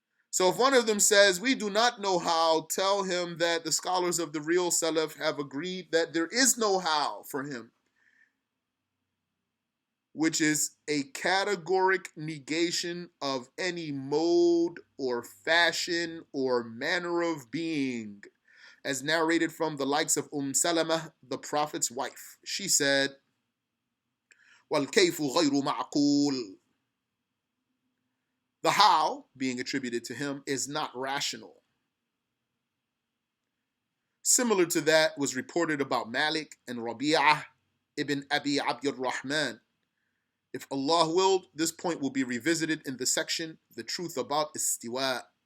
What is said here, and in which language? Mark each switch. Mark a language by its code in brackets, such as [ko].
[en] So if one of them says we do not know how, tell him that the scholars of the real Salaf have agreed that there is no how for him, which is a categoric negation of any mode or fashion or manner of being, as narrated from the likes of Salama, the Prophet's wife. She said, [ar] وَالْكَيْفُ غَيْرُ مَعْقُولٍ. [en] The how, being attributed to him, is not rational. Similar to that was reported about Malik and Rabi'ah ibn Abi Abd al-Rahman. If Allah willed, this point will be revisited in the section, The Truth About Istiwa.